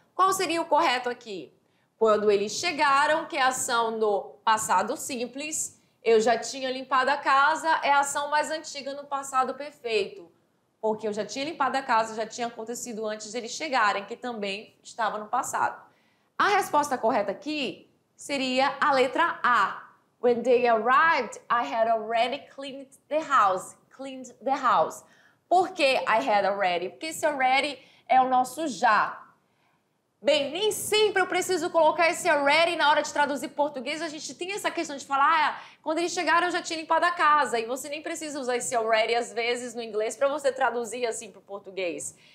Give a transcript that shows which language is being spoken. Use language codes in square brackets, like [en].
[pt] Qual seria o correto aqui? Quando eles chegaram, que é a ação no passado simples, eu já tinha limpado a casa, é a ação mais antiga no passado perfeito. Porque eu já tinha limpado a casa, já tinha acontecido antes de eles chegarem, que também estava no passado. A resposta correta aqui seria a letra A. [en] When they arrived, I had already cleaned the house. Cleaned the house. [pt] Por que [en] I had already? [pt] Porque esse already é o nosso já. Bem, nem sempre eu preciso colocar esse already na hora de traduzir português. A gente tem essa questão de falar, quando eles chegaram eu já tinha limpado a casa. E você nem precisa usar esse already às vezes no inglês para você traduzir assim para o português.